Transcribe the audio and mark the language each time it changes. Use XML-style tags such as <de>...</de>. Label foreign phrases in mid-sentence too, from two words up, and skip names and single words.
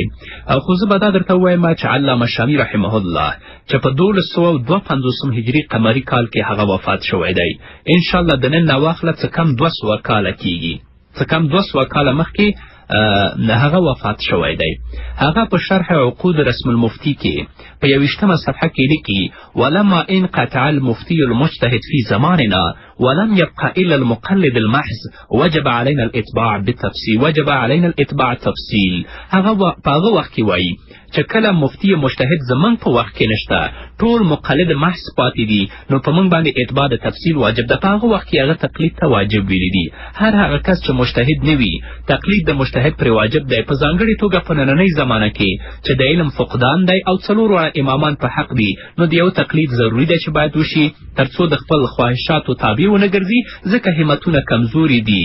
<ps>خو زه به دا درته ووایم چې علامه شامي</ps> <ar>رحمه الله</ar> <ps>چې په 1252 هجري قمري کال کې هغه وفات شوی دی. انشاءالله د نن نه واخله څه کم 200 کاله کېږي، څه کم 200 کاله مخکې هغه وفات شوی دی. هغه په شرح عقود رسم المفتي کې په 21 صفحه کې لیکي:</ps> <ar>ولما انقطع المفتي المجتهد في زماننا ولم يبقى الا المقلد المحض وجب علينا الاتباع بالتفصيل، وجب علينا الاتباع تفصيل.</ar> <ps>هغه په هغه وخت کې وایي چې کله مفتی مجتهد زمونږ په وخت کې نشته، ټول مقلد محض پاتې دي، نو په موږ باندې اتباع د تفصیل واجب ده. په هغه وخت کې هغه تقلید ته واجب ویلي دي. هر هغه کس چې مجتهد نه وي تقلید د مجتهد پرې واجب دی، په ځانګړې توګه په نننۍ زمانه کې چې د علم فقدان دی او 4 امامان په حق دي، نو د یو تقلید ضروري دی چې باید وشي تر څو د خپل خواهشاتو تابع ونه ګرځي، ځکه همتونه کمزوري دي.</ps>